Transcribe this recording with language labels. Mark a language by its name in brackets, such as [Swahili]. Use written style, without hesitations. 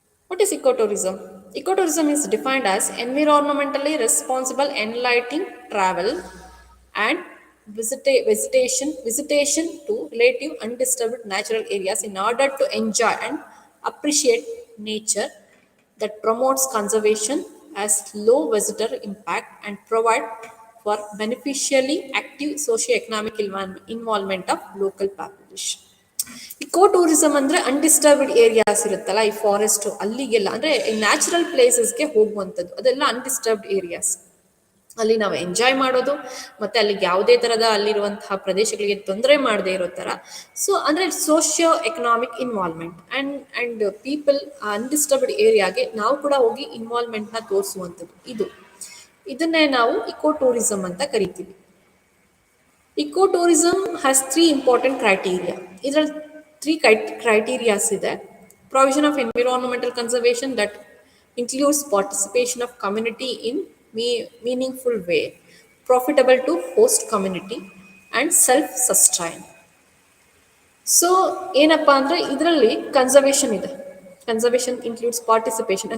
[English] What is ecotourism? Ecotourism is defined as environmentally responsible enlightening travel and visitation to relative undisturbed natural areas in order to enjoy and appreciate nature, that promotes conservation, has low visitor impact and provide for beneficially active socio-economic involvement of local population. [Kannada] Eco tourism ಅಂದ್ರೆ undisturbed areas ಇರುತ್ತಲ್ಲ, ಈ forest ಅಲ್ಲಿಗೆಲ್ಲ ಅಂದ್ರೆ natural ಪ್ಲೇಸಸ್ಗೆ ಹೋಗುವಂಥದ್ದು, ಅದೆಲ್ಲ undisturbed areas. ಅಲ್ಲಿ ನಾವು enjoy ಮಾಡೋದು, ಮತ್ತೆ ಅಲ್ಲಿಗೆ ಯಾವುದೇ ತರದ ಅಲ್ಲಿರುವಂತಹ ಪ್ರದೇಶಗಳಿಗೆ ತೊಂದರೆ ಮಾಡದೇ ಇರೋ ತರ. ಸೊ ಅಂದ್ರೆ socio economic involvement and people undisturbed ಏರಿಯಾಗೆ ನಾವು ಕೂಡ ಹೋಗಿ ಇನ್ವಾಲ್ವ್ಮೆಂಟ್ ನ ತೋರಿಸುವಂಥದ್ದು. ಇದನ್ನೇ ನಾವು ಇಕೋ ಟೂರಿಸಂ ಅಂತ ಕರಿತೀವಿ. [English] Eco tourism has three important criteria. [Kannada] ಇದರಲ್ಲಿ ತ್ರೀ ಕ್ರೈಟೀರಿಯಾಸ್ ಇದೆ. [English] Provision of environmental conservation that includes participation of community in meaningful way, profitable to host community, and self-sustain. [Kannada] So ಏನಪ್ಪಾ ಅಂದ್ರೆ ಇದರಲ್ಲಿ ಕನ್ಸರ್ವೇಷನ್ ಇದೆ. [English] Conservation includes participation.